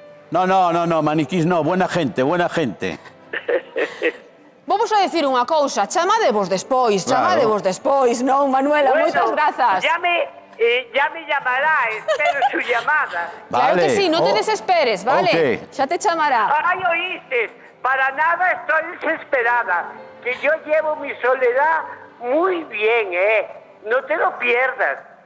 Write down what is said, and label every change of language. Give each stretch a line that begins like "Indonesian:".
Spanish: no, maniquís no, buena gente, buena gente. Vamos a decir
Galician: unha cousa, chamadevos despois, non, Manuela, moitas grazas.
Spanish: Ya me llamará, espero su llamada. Claro que Vale,
Galician: sí, non te desesperes, vale? ok. Xa te chamará.
Spanish: Ay, oíste, para nada estoy desesperada, que yo llevo mi soledad muy bien, no te lo pierdas.